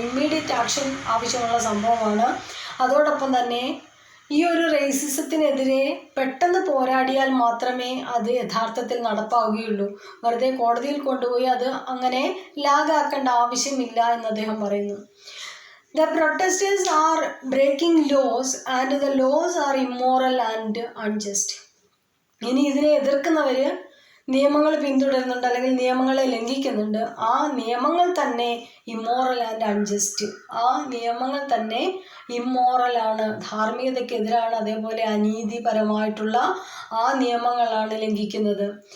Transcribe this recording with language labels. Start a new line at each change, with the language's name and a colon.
Malayalam: Immediate action ആവശ്യമുള്ള സംഭവമാണ്. അതോടൊപ്പം തന്നെ ഈ ഒരു റേസിസത്തിനെതിരെ പെട്ടെന്ന് പോരാടിയാൽ മാത്രമേ അത് യഥാർത്ഥത്തിൽ നടപ്പാവുകയുള്ളൂ. വെറുതെ കോടതിയിൽ കൊണ്ടുപോയി അത് അങ്ങനെ ലാഗാക്കേണ്ട ആവശ്യമില്ല എന്ന് അദ്ദേഹം പറയുന്നു.
English: The protesters are breaking laws and the laws are immoral and unjust.
Malayalam: ഇനി ഇതിനെ എതിർക്കുന്നവർ നിയമങ്ങൾ പിന്തുടരുന്നുണ്ട് അല്ലെങ്കിൽ നിയമങ്ങളെ ലംഘിക്കുന്നുണ്ട്. ആ നിയമങ്ങൾ തന്നെ
English: immoral and unjust,
Malayalam: ആ നിയമങ്ങൾ തന്നെ ഇമ്മോറലാണ്, ധാർമ്മികതയ്ക്കെതിരാണ്. അതേപോലെ അനീതിപരമായിട്ടുള്ള ആ നിയമങ്ങളാണ് ലംഘിക്കുന്നത്.